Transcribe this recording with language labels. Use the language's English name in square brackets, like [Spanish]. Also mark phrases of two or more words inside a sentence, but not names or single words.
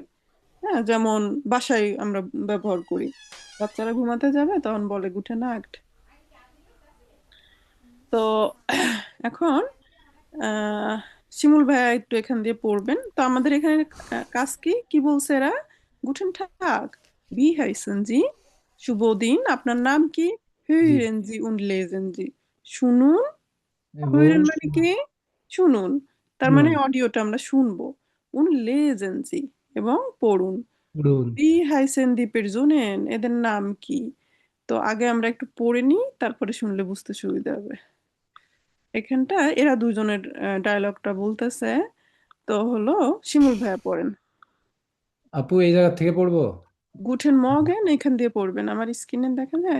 [Bangla] হ্যাঁ, যেমন বাসায় আমরা ব্যবহার করি, বাচ্চারা ঘুমাতে যাবে তখন বলে [German] Gute Nacht. [Bangla] তো এখন আহ শিমুল ভাইয়া একটু এখান দিয়ে পড়বেন। তো আমাদের এখানে কাজ কি কি বলছে এরা? [German] Guten Tag, wie heißen Sie, [Bangla] শুভ দিন, আপনার নাম কি? জি [German] hören Sie und lesen Sie, [Bangla] শুনুন। এবং hören মানে কি? শুনুন, তার মানে শুনুন অডিওটা আমরা শুনবো। [German] und lesen Sie, [Bangla] এবং পড়ুন। পড়ুন। [German] wie heißen die Personen, [Bangla] এদের নাম কি? তো আগে আমরা একটু পড়ে নিই, তারপরে শুনলে বুঝতে সুবিধা হবে। এখানটা এরা দুজনের ডায়লগটা বলতেছে। তো হলো শিমুল ভাইয়া পড়েন। আপু এই জায়গা থেকে পড়বো? [German] Guten Morgen [Bangla] এখান দিয়ে পড়বেন, আমার স্ক্রিনে দেখা যায়,